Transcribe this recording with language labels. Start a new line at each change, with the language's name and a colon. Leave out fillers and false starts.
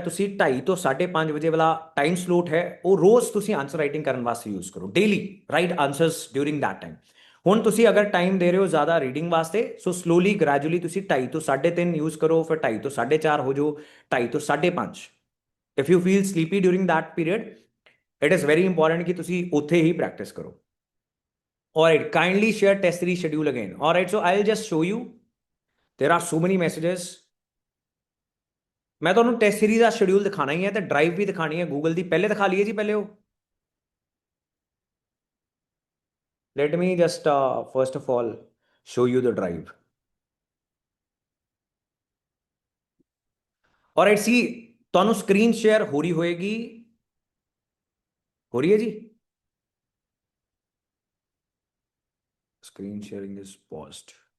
Punjabi: ਤੁਸੀਂ 2:30 ਤੋਂ 5:30 ਵਜੇ ਵਾਲਾ ਟਾਈਮ ਸਲੋਟ ਹੈ, ਉਹ ਰੋਜ਼ ਤੁਸੀਂ ਆਨਸਰ ਰਾਈਟਿੰਗ ਕਰਨ ਵਾਸਤੇ ਯੂਜ਼ ਕਰੋ।
English: Daily write answers during that time.
Punjabi: ਹੁਣ ਤੁਸੀਂ ਅਗਰ ਟਾਈਮ ਦੇ ਰਹੇ ਹੋ ਜ਼ਿਆਦਾ ਰੀਡਿੰਗ ਵਾਸਤੇ, ਸੋ ਸਲੋਲੀ ਗ੍ਰੈਜੂਅਲੀ ਤੁਸੀਂ 2.5 ਤੋਂ 3.5 ਯੂਜ਼ ਕਰੋ, ਫਿਰ 2.5 ਤੋਂ 4.5 ਹੋ ਜਾਓ, 2.5 ਤੋਂ 5.5।
English: if you feel sleepy during that period, it is very important
Punjabi: ਕਿ ਤੁਸੀਂ ਉੱਥੇ ਹੀ ਪ੍ਰੈਕਟਿਸ ਕਰੋ।
English: Alright, kindly share test series schedule again. Alright, so I'll just show you. There are so many messages.
Punjabi: मैं ਤੁਹਾਨੂੰ ਟੈਸਟ ਸੀਰੀਜ਼ ਦਾ schedule ਦਿਖਾਣਾ ਹੀ ਹੈ ਤੇ drive ਵੀ ਦਿਖਾਣੀ ਹੈ ਗੂਗਲ ਦੀ। ਪਹਿਲੇ ਦਿਖਾ ਲਈਏ ਜੀ ਪਹਿਲੇ ਉਹ।
English: Let me just first of all show you the drive. Alright, see,
Punjabi: ਤੁਹਾਨੂੰ ਸਕਰੀਨ ਸ਼ੇਅਰ ਹੋ ਰਹੀ ਹੋਏਗੀ, ਹੋ ਰਹੀ ਹੈ ਜੀ?
English: Screen sharing is paused.